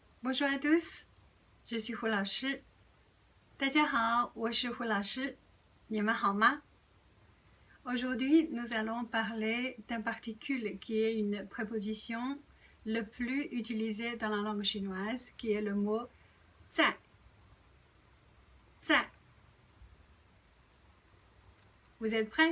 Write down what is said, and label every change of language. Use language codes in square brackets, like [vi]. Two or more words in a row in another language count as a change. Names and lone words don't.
[fr] Bonjour à tous, je suis 胡老师。 [zh] 大家好，我是胡老师。你们好吗？ [fr] Aujourd'hui, nous allons parler d'un particule qui est une préposition le plus utilisée dans la langue chinoise, qui est le mot 在. [zh] 在. [fr] Vous êtes prêts?